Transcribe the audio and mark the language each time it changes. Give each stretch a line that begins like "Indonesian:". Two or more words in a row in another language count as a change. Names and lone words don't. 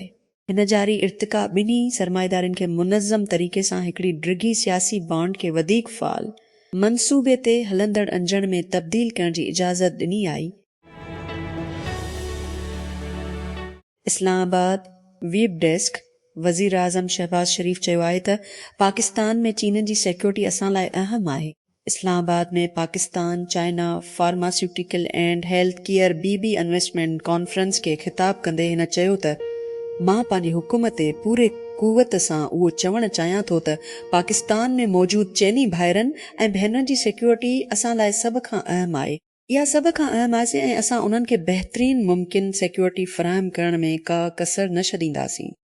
Sindhi: हिन जारी इर्तिका ॿिन्ही सरमाएदारनि खे मुनज़्ज़म तरीक़े सां हिकिड़ी डिघी सियासी बॉन्ड खे वधीक फ़ाल मंसूबे ते हलंदड़ अंजण में तब्दील करण जी इजाज़त ॾिनी आई। इस्लामाबाद
English: web desk
Sindhi: वज़ीर आज़म शहबाज शरीफ़ चयो आहे त पाकिस्तान में चीन जी सिक्योरिटी असां लाइ अहम आहे। इस्लामाबाद में पाकिस्तान चाइना फार्मास्यूटिकल एंड हेल्थ केयर BB इन्वेस्टमेंट कॉन्फ्रेंस खे ख़िताब कंदे हिन चयो त मां पंहिंजी हुकूमत ते पूरे कुवत सां उहो चवणु चाहियां थो त पाकिस्तान में मौजूदु चइनी भाइरनि ऐं भेनरुनि जी सिक्योरिटी असां लाइ सभ खां अहम आहे। इहा सभ खां अहम आहे ऐं असां उन्हनि खे बहितरीन मुमकिन सिक्योरिटी फ़राहम करण में का कसर न छॾींदासीं।